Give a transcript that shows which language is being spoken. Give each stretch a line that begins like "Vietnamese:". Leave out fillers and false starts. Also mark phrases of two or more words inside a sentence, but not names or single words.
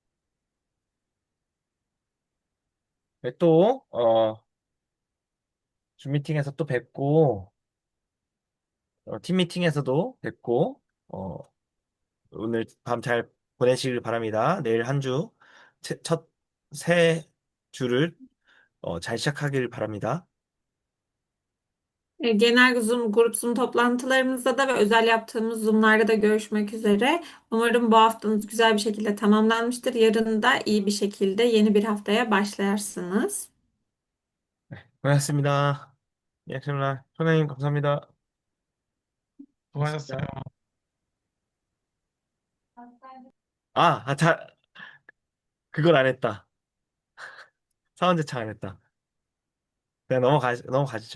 Korean: 네, 또, 줌 미팅에서 또 뵙고, 팀 미팅에서도 뵙고, 오늘 밤 잘 보내시길 바랍니다. 내일 한 주, 새 주를 잘 시작하길 바랍니다.
Turkish: Genel Zoom, grup Zoom toplantılarımızda da ve özel yaptığımız Zoom'larda da görüşmek üzere. Umarım bu haftanız güzel bir şekilde tamamlanmıştır. Yarın da iyi bir şekilde yeni bir haftaya başlarsınız.
Korean: 고맙습니다. 예, 소장님 감사합니다. 수고하셨어요. 고맙습니다. 잘, 그걸 안 했다. 사원 제창 안 했다. 그냥 넘어가시죠.